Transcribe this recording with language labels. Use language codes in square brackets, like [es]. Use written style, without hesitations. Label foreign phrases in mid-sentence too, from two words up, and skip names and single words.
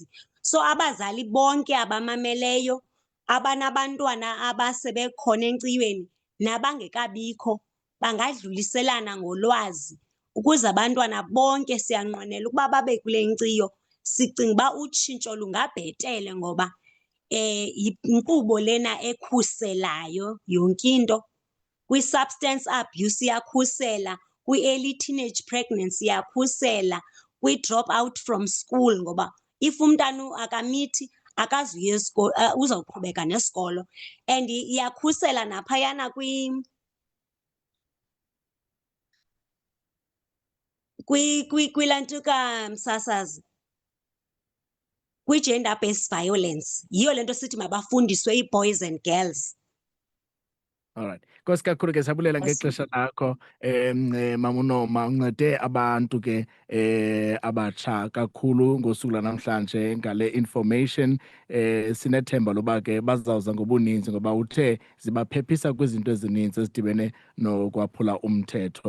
[xh] So abazali bonke abamameleyo, abanabantwana abasebekhona enkciyweni nabangekabikho bangadluliselana ngolwazi ukuze abantwana bonke siyanqwenela ukuba babe kule nkciyo. Sicinga uba utshintsho lungabhetele ngoba yinkqubo lena ekhuselayo yonke into. Kwi- [en] substance abuse [xh] iyakhusela, kwi- [en] early teenage pregnancy [xh] iyakhusela, kwi- [en] drop out from school [xh] ngoba if umntana akamithi akazuya esikolo, uzawuqhubeka nesikolo. And iyakhusela naphayana kwilantuka Msasazi, kwi- [en] gender based violence. [xh] Yiyo le nto sithi mabafundiswe ii- [en] boys and girls. Alright. [xh] Nkosi kakhulu ke sabulela ngexesha lakho. Mama uNoma uncede abantu ke abatsha kakhulu ngosuku lanamhlanje ngale information. Sinethemba loba ke bazawuza ngobuninzi ngoba uthe zibaphephisa kwizinto ezininzi ezidibene nokwaphula umthetho.